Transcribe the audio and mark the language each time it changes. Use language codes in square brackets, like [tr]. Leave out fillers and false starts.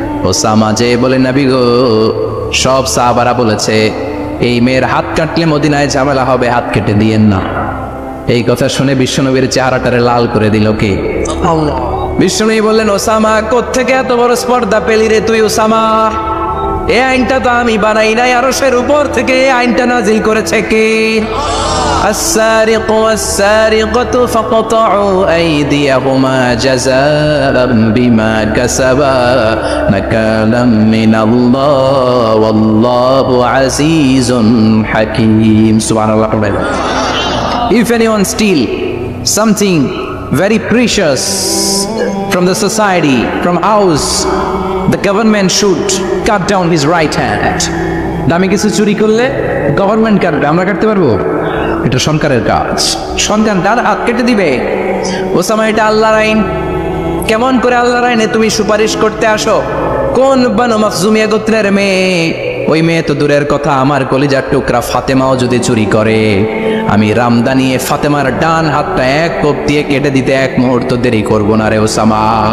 [bn] Osama যে বলে, নবী গো, সব সাহাবারা বলেছে এই মেয়ের হাত কাটলে মদিনায় ঝামেলা হবে, হাত কেটে দিয়েন না। এই কথা শুনে বিশ্বনবীর চেহারাটারে লাল করে দিল কে? বিশ্বনবী বললেন, ওসামা কোত্থেকে এত বড় স্পর্ধা পেলি রে তুই ওসামা? এই আইনটা তো আমি বানাই নাই, আরশের উপর থেকে এই আইনটা নাজিল করেছে কে? [ar] السارق والسارقة فاقطعوا أيديهما جزاء بما كسبا نكالا من الله والله عزيز حكيم. سبحان الله. [en] If anyone steal something very precious from the society, from house, the government should cut down his right hand. [bn] দামি কিছু চুরি করলে গভর্নমেন্ট কাটবে, আমরা কাটতে পারবো? এটা সরকারের কাজ, সরকার তার হাত কেটে দিবে। ওসামা, এটা আল্লাহর আইন। কেমন করে আল্লাহর আইনে তুমি সুপারিশ করতে আসো? কোন বানু মাখজুমিয়া গোত্রের মেয়ে? ওই মেয়ে তো দূরের কথা, আমার কলিজার টুকরা ফাতেমাও যদি চুরি করে, আমি রামদানিয়ে ফাতেমার ডান হাতটা এক কোপ দিয়ে কেটে দিতে এক মুহূর্ত দেরি করবো না রে ওসামা।